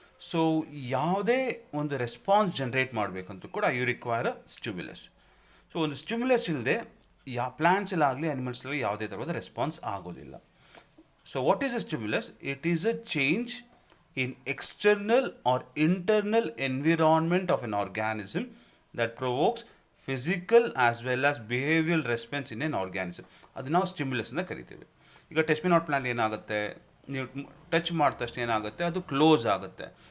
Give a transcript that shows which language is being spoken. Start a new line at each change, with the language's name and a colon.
Kannada: So ಯಾವುದೇ ಒಂದು response generate ಮಾಡಬೇಕಂತೂ ಕೂಡ
English: You require a stimulus.
Kannada: So ಒಂದು ಸ್ಟಿಮ್ಯುಲಸ್ ಇಲ್ಲದೆ ಪ್ಲಾಂಟ್ಸಲ್ಲಾಗಲಿ ಅನಿಮಲ್ಸಲ್ಲಿ ಯಾವುದೇ ಥರದ ರೆಸ್ಪಾನ್ಸ್ ಆಗೋದಿಲ್ಲ.
English: So what is a stimulus? It is a change in external or internal environment of an organism that provokes physical as well as behavioral response in an organism.
Kannada: ಅದು ನಾವು stimulus ಅಂತ ಕರಿತೀವಿ. ಈಗ touch me not plant ಏನಾಗುತ್ತೆ, ನೀವು touch ಮಾಡಿದ ತಕ್ಷಣ ಏನಾಗುತ್ತೆ, ಅದು ಕ್ಲೋಸ್ ಆಗುತ್ತೆ.